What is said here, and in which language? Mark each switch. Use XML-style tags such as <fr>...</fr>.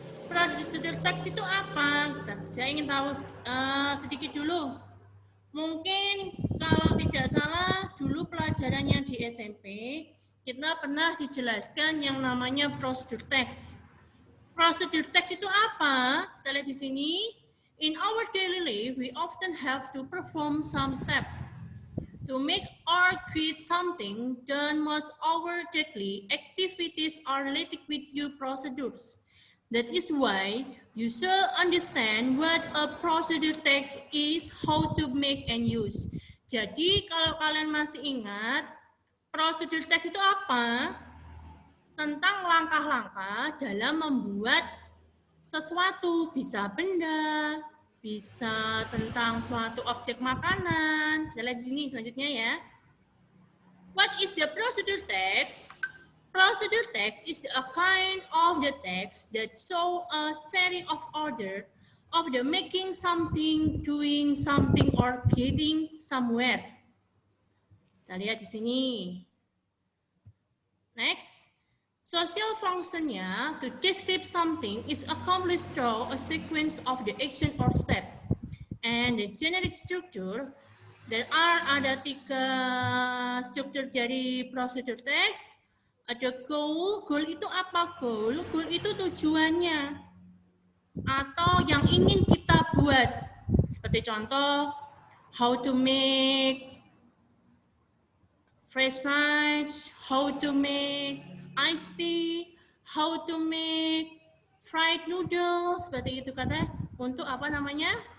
<id>Prosedur teks itu apa? Saya ingin tahu sedikit dulu. Mungkin kalau tidak salah dulu pelajarannya di SMP kita pernah dijelaskan yang namanya prosedur teks. Prosedur teks itu apa? Kita lihat di sini.</id> <en>In our daily life, we often have to perform some step. To make or create something done most our daily activities are related with your procedures. That is why you should understand what a procedure text is, how to make and use.</en> <id>Jadi kalau kalian masih ingat, prosedur teks itu apa? Tentang langkah-langkah dalam membuat sesuatu, bisa benda, bisa tentang suatu objek makanan. Kita lihat di sini selanjutnya ya.</id> <en>What is the procedure text? Procedure text is a kind of the text that show a series of order of the making something, doing something, or getting somewhere.</en> <id>Kita lihat di sini.</id> <en>Next. Social functionnya to describe something is accomplished through a sequence of the action or step. And the generic structure, there are</en> <id>ada 3 struktur dari prosedur text. Ada goal, goal itu apa goal? Goal itu tujuannya atau yang ingin kita buat. Seperti contoh,</id> <en>how to make fresh rice, how to make iced tea, how to make fried noodles,</en> <id>seperti itu kata untuk apa namanya?</id>